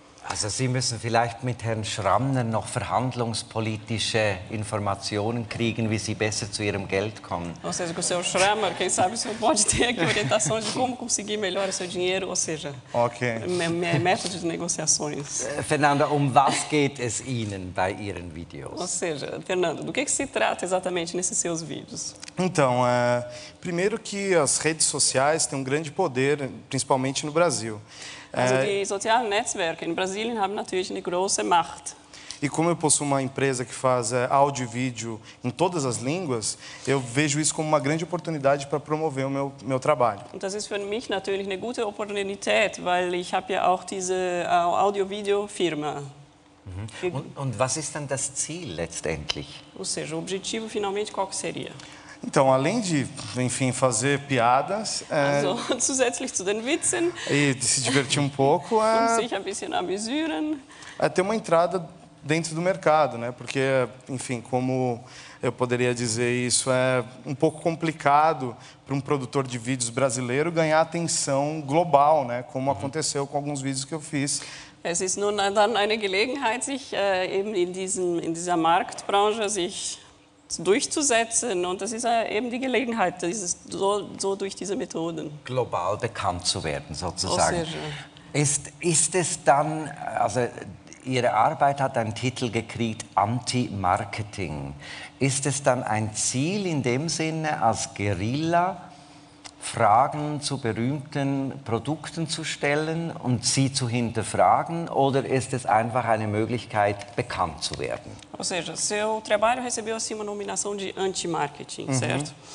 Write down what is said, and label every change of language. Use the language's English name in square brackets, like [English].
[German] Also Sie müssen vielleicht mit Herrn Schramner noch verhandlungspolitische Informationen kriegen, wie Sie besser zu Ihrem Geld kommen. [Portuguese] Ou seja, com o seu Schrammer, quem sabe o senhor pode ter aqui orientações de como conseguir melhor o seu dinheiro, ou seja, métodos de negociações. [German] Fernando, was geht es Ihnen bei Ihren Videos? [Portuguese] Ou seja, Fernando, do que se trata exatamente nesses seus vídeos? Então, primeiro que as redes sociais têm um grande poder, principalmente no Brasil. [German] Also die sozialen Netzwerke in Brasilien haben natürlich eine große Macht. [Portuguese] E como eu possuo uma empresa que faz áudio e vídeo em todas as línguas, eu vejo isso como uma grande oportunidade para promover o meu trabalho. [German] Und das ist für mich natürlich eine gute Opportunität, weil ich habe ja auch diese Audio-Video-Firma. Und was ist dann das Ziel letztendlich? [Portuguese] Ou seja, o objetivo finalmente qual que seria? Então, além de, enfim, fazer piadas, [German] also, zusätzlich zu den Witzen, [Portuguese] e de se divertir um pouco, [German] sich ein bisschen amüsieren, [Portuguese] ter uma entrada dentro do mercado, né? Porque, enfim, como eu poderia dizer isso, é um pouco complicado para um produtor de vídeos brasileiro ganhar atenção global, né? Como aconteceu com alguns vídeos que eu fiz. [German] Es ist nun dann eine Gelegenheit, sich eben in dieser Marktbranche sich durchzusetzen, und das ist eben die Gelegenheit, so durch diese Methoden global bekannt zu werden, sozusagen. Ist es dann, also Ihre Arbeit hat einen Titel gekriegt, Anti-Marketing. Ist es dann ein Ziel in dem Sinne, als Guerilla Fragen zu berühmten Produkten zu stellen und sie zu hinterfragen, oder ist es einfach eine Möglichkeit, bekannt zu werden? [Portuguese] Ou seja, seu trabalho recebeu assim uma nominação de anti-marketing, certo?